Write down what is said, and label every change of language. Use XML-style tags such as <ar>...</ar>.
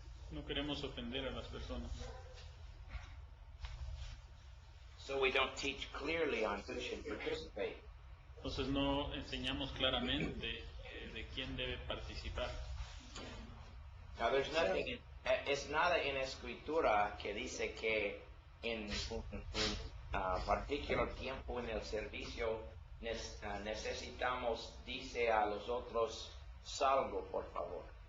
<es>No queremos ofender a las personas.</es> <en>So we don't teach clearly on who should participate.</en> <es>Entonces no enseñamos claramente de quién debe participar.</es> <en>Now there's nothing</en> <es>es nada en escritura que dice que en un particular tiempo en el servicio necesitamos, dice a los otros, salgo por favor.</es>